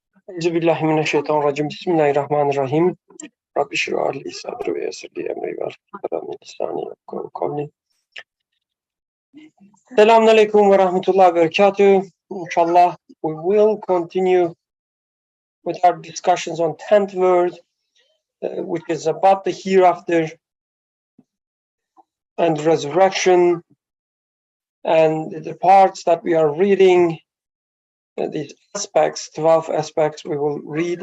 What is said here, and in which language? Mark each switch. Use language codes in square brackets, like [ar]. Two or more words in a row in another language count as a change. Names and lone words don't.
[ar] أعوذ بالله من الشيطان الرجيم. بسم الله الرحمن الرحيم. رب اشرح لي صدري ويسر لي أمري واحلل من لساني يفقهوا قولي. السلام عليكم ورحمة الله وبركاته. [en] Inshallah, we will continue with our discussions on 10th word, which is about the hereafter and resurrection, and the parts that we are reading, these aspects, 12 aspects we will read.